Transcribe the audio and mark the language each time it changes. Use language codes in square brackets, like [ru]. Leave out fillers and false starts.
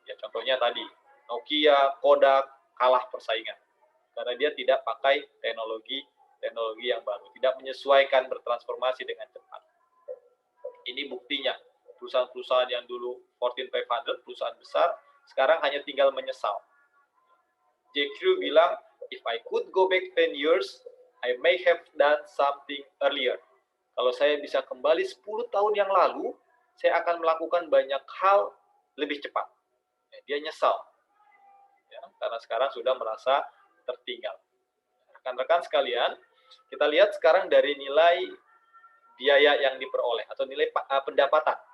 [id] Ya, contohnya tadi, Nokia, Kodak, kalah persaingan. Karena dia tidak pakai teknologi yang baru, tidak menyesuaikan bertransformasi dengan cepat. Ini buktinya, perusahaan-perusahaan yang dulu Fortune 500, perusahaan besar, sekarang hanya tinggal menyesal. J. [en] Crew [id] bilang, [en] if I could go back 10 years, I may have done something earlier. [id] Kalau saya bisa kembali 10 tahun yang lalu, saya akan melakukan banyak hal lebih cepat. Ya, dia nyesal. Ya, karena sekarang sudah merasa tertinggal. Rekan-rekan sekalian, kita lihat sekarang dari nilai biaya yang diperoleh atau nilai pendapatan.